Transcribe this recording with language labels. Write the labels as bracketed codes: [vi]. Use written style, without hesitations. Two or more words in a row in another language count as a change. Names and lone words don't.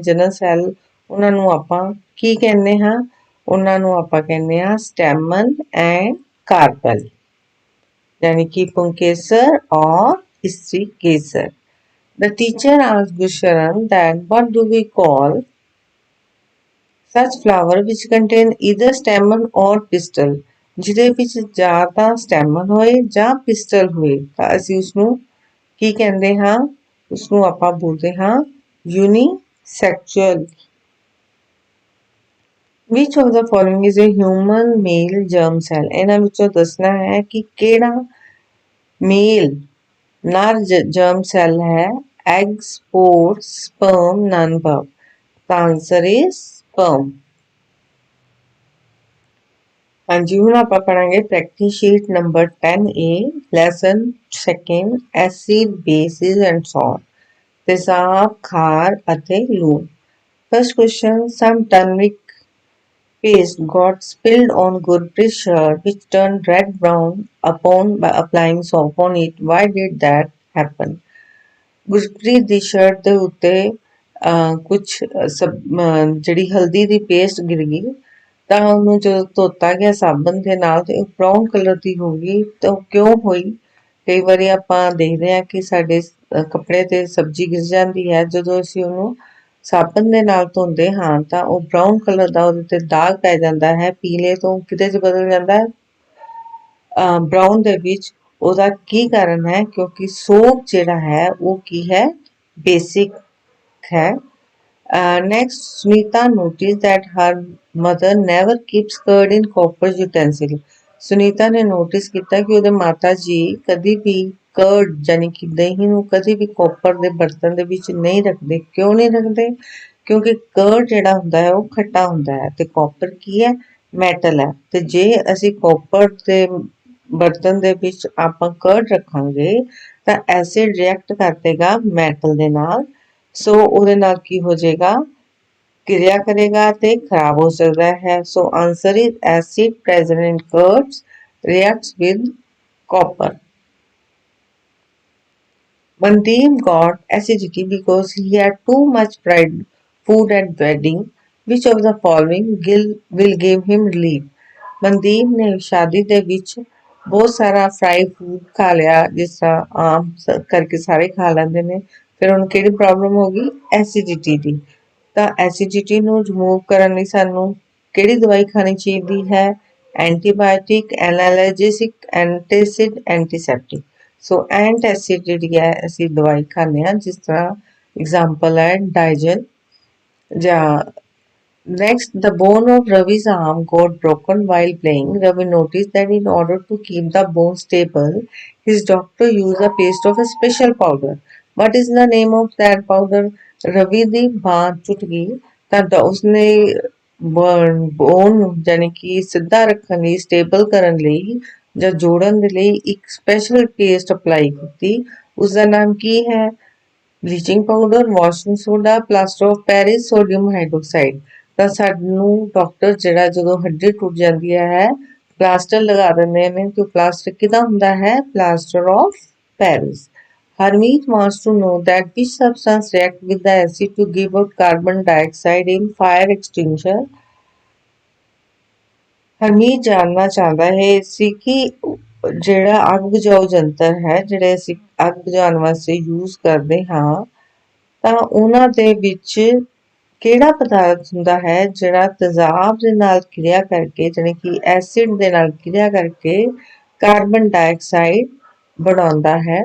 [pa] ਜਨਨ ਸੈੱਲ ਉਹਨਾਂ ਨੂੰ ਆਪਾਂ ਕੀ ਕਹਿੰਦੇ ਹਾਂ ਉਹਨਾਂ ਨੂੰ ਆਪਾਂ ਕਹਿੰਦੇ ਹਾਂ [en] stamen and carpel [pa] यानी [hi] कि पुंकेसर और स्त्रीकेसर [en] The teacher asked Gusharan that what do we call such flower which contain either stamen or pistil [pa] ਜਿਹਦੇ ਵਿੱਚ ਜਾਂ ਤਾਂ ਸਟੈਮਨ ਹੋਏ ਜਾਂ ਪਿਸਟਲ ਹੋਏ ਤਾਂ ਅਸੀਂ ਉਸਨੂੰ ਕੀ ਕਹਿੰਦੇ ਹਾਂ ਉਸਨੂੰ ਆਪਾਂ ਬੋਲਦੇ ਹਾਂ [en] यूनिसेक्सुअल Which of the following is a human male germ cell? [pa] ਇਹਨਾਂ ਵਿੱਚੋਂ ਦੱਸਣਾ ਹੈ ਕਿ ਕਿਹੜਾ ਮੇਲ ਨਰ [en] germ cell [pa] ਹੈ [en] egg, spore, sperm, none above. The answer is sperm. [pa] ਹਾਂਜੀ ਹੁਣ ਆਪਾਂ ਪੜਾਂਗੇ [en] practice sheet number 10A lesson second acid bases and salt [pa] ਤੇਜ਼ਾਬ ਖਾਰ ਅਤੇ ਲੂਣ [en] first question some turmeric paste got spilled on Gurpreet's shirt which turned red brown upon by applying soap on it. Why did that happen? [pa] ਗੁਰਪ੍ਰੀਤ ਦੀ ਸ਼ਰਟ ਦੇ ਉੱਤੇ ਕੁਝ ਜਿਹੜੀ ਹਲਦੀ ਦੀ ਪੇਸਟ ਗਿਰ ਗਈ ਤਾਂ ਉਹਨੂੰ ਜਦੋਂ ਧੋਤਾ ਗਿਆ ਸਾਬਣ ਦੇ ਨਾਲ ਤੇ ਉਹ [en] brown colour [pa] ਦੀ ਹੋ ਗਈ ਤਾਂ ਉਹ ਕਿਉਂ ਹੋਈ ਕਈ ਵਾਰੀ ਆਪਾਂ ਦੇਖਦੇ ਹਾਂ ਕਿ ਸਾਡੇ ਕੱਪੜੇ ਤੇ ਸਬਜ਼ੀ ਗਿਰ ਜਾਂਦੀ ਹੈ ਜਦੋਂ ਅਸੀਂ ਉਹਨੂੰ ਸਾਬਣ ਦੇ ਨਾਲ ਧੋਂਦੇ ਹਾਂ ਤਾਂ ਉਹ [en] brown colour [pa] ਦਾ ਉਹਦੇ ਤੇ ਦਾਗ ਪੈ ਜਾਂਦਾ ਹੈ, ਪੀਲੇ ਤੋਂ ਕਿਤੇ 'ਚ ਬਦਲ ਜਾਂਦਾ ਹੈ ਬਰਾਊਨ ਦੇ ਵਿੱਚ। ਉਹਦਾ ਕੀ ਕਾਰਨ ਹੈ? ਕਿਉਂਕਿ ਸੋਪ ਜਿਹੜਾ ਹੈ ਉਹ ਕੀ ਹੈ? ਬੇਸਿਕ ਹੈ। [en] Next, Sunita noticed that her mother never keeps curd in copper utensil. [pa] ਸੁਨੀਤਾ ਨੇ ਨੋਟਿਸ ਕੀਤਾ ਕਿ ਉਹਦੇ ਮਾਤਾ ਜੀ ਕਦੀ ਵੀ ਕਰਡ ਯਾਨੀ ਕਿ ਦਹੀਂ ਨੂੰ ਕਦੀ ਵੀ ਕੋਪਰ ਦੇ ਬਰਤਨ ਦੇ ਵਿੱਚ ਨਹੀਂ ਰੱਖਦੇ। ਕਿਉਂ ਨਹੀਂ ਰੱਖਦੇ? ਕਿਉਂਕਿ ਕਰਡ ਜਿਹੜਾ ਹੁੰਦਾ ਹੈ ਉਹ ਖੱਟਾ ਹੁੰਦਾ ਹੈ ਤੇ ਕਾਪਰ ਕੀ ਹੈ? ਮੈਟਲ ਹੈ। ਤੇ ਜੇ ਅਸੀਂ ਕਾਪਰ ਦੇ ਬਰਤਨ ਦੇ ਵਿੱਚ ਆਪਾਂ ਕਰਡ ਰੱਖਾਂਗੇ ਤਾਂ [en] acid react [pa] ਕਰ ਦੇਗਾ ਮੈਟਲ ਦੇ ਨਾਲ, ਸੋ ਉਹਦੇ ਨਾਲ ਕੀ ਹੋ ਜਾਏਗਾ? ਕਿਰਿਆ ਕਰੇਗਾ ਤੇ ਖਰਾਬ ਹੋ ਸਕਦਾ ਹੈ। [en] so answer is acid present in curds reacts with copper. Mandeep got acidity because he had too much fried food at wedding. Which of the following will give him relief? [pa] ਮਨਦੀਪ ਨੇ ਸ਼ਾਦੀ ਦੇ ਵਿੱਚ ਬਹੁਤ ਸਾਰਾ [en] fried food [pa] ਖਾ ਲਿਆ, ਜਿਸ ਤਰ੍ਹਾਂ ਆਮ ਕਰਕੇ ਸਾਰੇ ਖਾ ਲੈਂਦੇ ਨੇ। ਫਿਰ ਉਹਨੂੰ ਕਿਹੜੀ ਪ੍ਰੋਬਲਮ ਹੋ ਗਈ? ਐਸਿਡਿਟੀ ਦੀ। ਤਾਂ ਐਸਿਡਿਟੀ ਨੂੰ ਰਿਮੂਵ ਕਰਨ ਲਈ ਸਾਨੂੰ ਕਿਹੜੀ ਦਵਾਈ ਖਾਣੀ ਚਾਹੀਦੀ ਹੈ? [en] antibiotic, analgesic, antacid, antiseptic. [pa] ਸੋ ਐਂਟੈਸਿਡ ਜਿਹੜੀ ਹੈ ਅਸੀਂ ਦਵਾਈ ਖਾਂਦੇ ਹਾਂ, ਜਿਸ ਤਰ੍ਹਾਂ ਐਗਜ਼ਾਮਪਲ ਹੈ ਡਾਈਜਨ ਜਾਂ [en] Next, the bone of Ravi's arm got broken while playing. Ravi noticed that in order to keep the bone stable, his doctor used a paste of a special powder. What is the name of that powder? [pa] Ravi ਦੀ ਬਾਂਹ ਟੁੱਟ ਗਈ ਤਾਂ ਉਸਨੇ ਬੋਨ ਯਾਨੀ ਕਿ ਸਿੱਧਾ ਰੱਖਣ ਲਈ, ਸਟੇਬਲ ਕਰਨ ਲਈ ਜਾਂ ਜੋੜਨ ਦੇ ਲਈ ਇੱਕ [en] special paste apply [pa] ਕੀਤੀ। ਉਸਦਾ ਨਾਮ ਕੀ ਹੈ? [en] bleaching powder, washing soda, plaster of Paris, sodium hydroxide. [pa] ਤਾਂ ਸਾਨੂੰ ਡਾਕਟਰ ਜਿਹੜਾ ਜਦੋਂ ਹੱਡੀ ਟੁੱਟ ਜਾਂਦੀ ਹੈ ਪਲਾਸਟਰ ਲਗਾ ਦਿੰਦੇ ਨੇ, ਤੇ ਪਲਾਸਟਰ ਕਿਹਦਾ ਹੁੰਦਾ ਹੈ? [en] plaster of Paris. Harmeet wants to know that which substance react with the acid to give out carbon dioxide in fire extinguisher. [pa] ਹਰਮੀਤ ਜਾਣਨਾ ਚਾਹੁੰਦਾ ਹੈ ਸੀ ਕਿ ਜਿਹੜਾ ਅੱਗ ਬੁਝਾਊ ਯੰਤਰ ਹੈ, ਜਿਹੜੇ ਅਸੀਂ ਅੱਗ ਬੁਝਾਉਣ ਵਾਸਤੇ ਯੂਜ਼ ਕਰਦੇ ਹਾਂ, ਤਾਂ ਉਹਨਾਂ ਦੇ ਵਿੱਚ ਕਿਹੜਾ ਪਦਾਰਥ ਹੁੰਦਾ ਹੈ ਜਿਹੜਾ ਤੇਜ਼ਾਬ ਦੇ ਨਾਲ ਕਿਰਿਆ ਕਰਕੇ, ਜਾਣੀ ਕਿ ਐਸਿਡ ਦੇ ਨਾਲ ਕਿਰਿਆ ਕਰਕੇ [en] carbon dioxide [pa] ਬਣਾਉਂਦਾ ਹੈ।